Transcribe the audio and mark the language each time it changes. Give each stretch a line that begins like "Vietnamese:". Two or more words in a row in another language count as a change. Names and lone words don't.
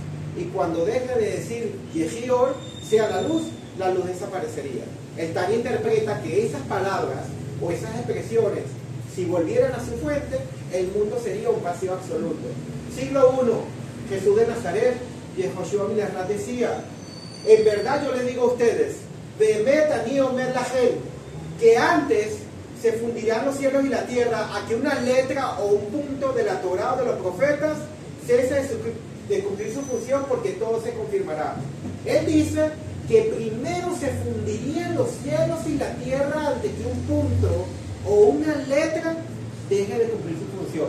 Spanish: Y cuando deje de decir Yehior, sea la luz desaparecería. El Tania interpreta que esas palabras o esas expresiones, si volvieran a su fuente, el mundo sería un vacío absoluto. Siglo I, Jesús de Nazaret, Yehoshua Milarrat decía, en verdad yo les digo a ustedes,
Hebrew: באמת אני אומר לכם,
Spanish: que antes se fundirán los cielos y la tierra a que una letra o un punto de la Torá o de los profetas cese de cumplir su función, porque todo se confirmará. Él dice que primero se fundirían los cielos y la tierra antes que un punto o una letra deje de cumplir su función.